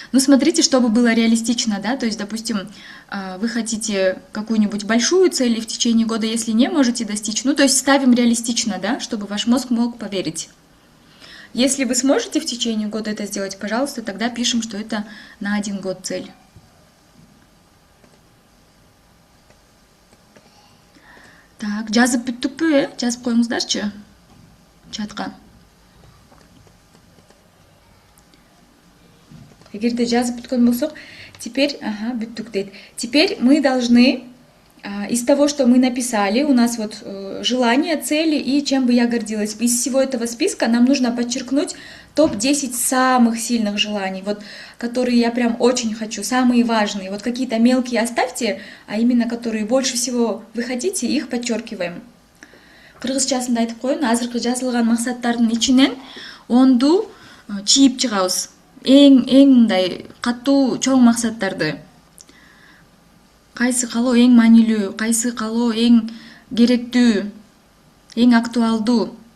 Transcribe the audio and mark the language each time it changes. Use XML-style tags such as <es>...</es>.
<ru>Ну, смотрите, чтобы было реалистично, да, то есть, допустим, вы хотите какую-нибудь большую цель и в течение года, если не можете достичь, ну, то есть ставим реалистично, да, чтобы ваш мозг мог поверить. Если вы сможете в течение года это сделать, пожалуйста, тогда пишем, что это на 1 год цель.</ru> <ky>Так, жазып бүттүкпү, жазып коюңуздарчы чатка. Эгерде жазып бүткөн болсок,</ky> <ru>теперь,</ru> <ky>бүттүк дейт.</ky> <ru>Теперь мы должны из того, что мы написали, у нас вот желания, цели и чем бы я гордилась. Из всего этого списка нам нужно подчеркнуть топ-10 самых сильных желаний, вот, которые я прям очень хочу, самые важные. Вот какие-то мелкие оставьте, а именно которые больше всего вы хотите, их подчеркиваем.</ru> <ky>Кыргызчасында айтып коеюн, азыркы жазылган максаттардын ичинен 10ду чийип чыгабыз. Эң мындай катуу чоң максаттарды. Кайсы калоо эң маанилүү, кайсы калоо эң керектүү, эң актуалдуу.</ky>